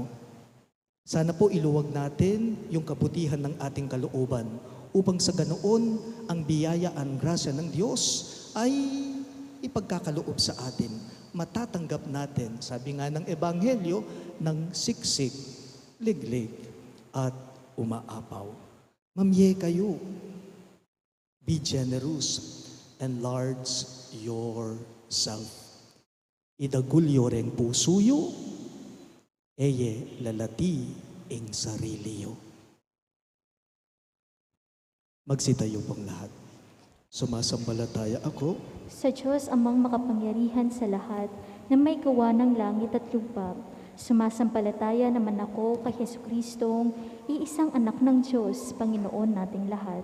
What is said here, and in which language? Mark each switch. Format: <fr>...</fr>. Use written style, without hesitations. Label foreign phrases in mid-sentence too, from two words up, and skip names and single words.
<tl>Sana po iluwag natin yung kabutihan ng ating kalooban upang sa ganoon ang biyaya, ang grasya ng Diyos ay ipagkakaloob sa atin matatanggap natin, sabi nga ng Ebanghelyo, ng siksik, liglig, at umaapaw.</tl> <pam>Mamye kayo.</pam> <en>Be generous. Enlarge yourself.</en> <pam>Idagulyo reng pusuyo, eye lalati ing sariliyo.</pam> <tl>Magsitayo pong lahat. Sumasambalataya ako Sa Diyos amang makapangyarihan sa lahat, na may gawa ng langit at lupa. Sumasampalataya naman ako kay Jesucristong iisang anak ng Diyos, Panginoon nating lahat.</tl>